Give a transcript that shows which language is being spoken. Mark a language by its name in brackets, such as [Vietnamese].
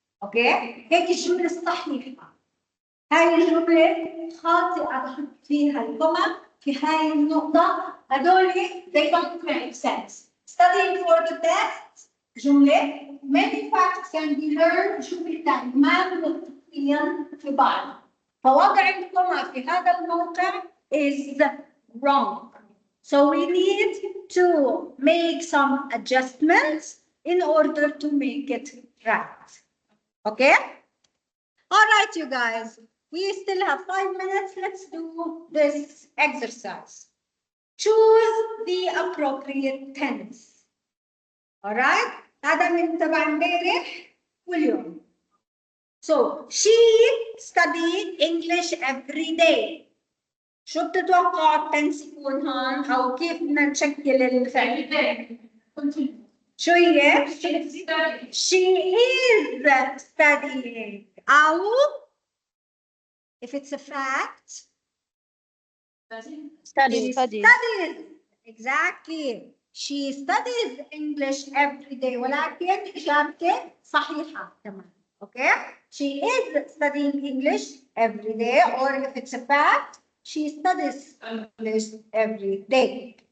[Arabic] اوكي؟ هيك الجملة الصحيحة. هاي الجملة خاطئة بحط فيها الكوما في هاي النقطة. [English] هدول they don't make sense. Studying for the test جملة many facts can be learned [Arabic] جملتين ما منطقيا في بعض. فوضع الكوما في هذا الموقع [English] is wrong. So we need to make some adjustments in order to make it right. Okay? All right, you guys. We still have 5 minutes. Let's do this exercise. Choose the appropriate tense. All right? [Arabic] هذا من تبع امبارح واليوم. [English] So, she studied English every day. [Arabic] شو بتتوقع التنس يكون هون أو كيف بدنا نشكل الفعل؟ شو هي؟ [English] She is studying. أو if it's a fact, Studies. studies. Exactly. She studies English every day. [Arabic] ولكن إجابتي صحيحة كمان. Okay? [English] She is studying English every day, or if it's a fact, she studies English every day.